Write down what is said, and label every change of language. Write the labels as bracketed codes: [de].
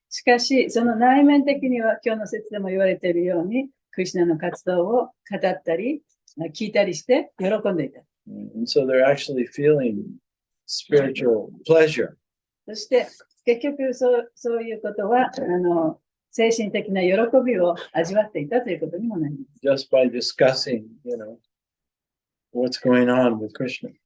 [ja] しかし、その内面的には今日の説でも言われているように、クリシュナの活動を語ったり、聞いたりして喜んでいた。 [en] And so they're actually feeling spiritual pleasure. [ja] そして結局そういうことは精神的な喜びを味わっていたということにもなります。 [en] Just by discussing, what's going on with Krishna.